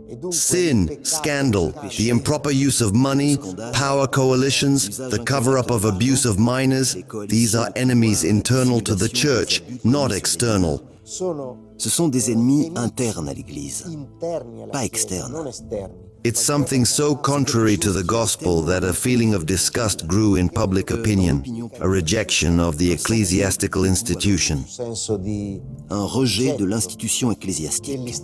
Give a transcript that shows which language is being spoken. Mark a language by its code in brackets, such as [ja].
[en] Sin, scandal, the improper use of money, power coalitions, the cover-up of abuse of minors, these are enemies internal to the Church, not external. [fr] Ce sont des ennemis internes à l'Église, pas externes. [en] It's something so contrary to the gospel that a feeling of disgust grew in public opinion, a rejection of the ecclesiastical institution. [fr] Un rejet de l'institution ecclésiastique.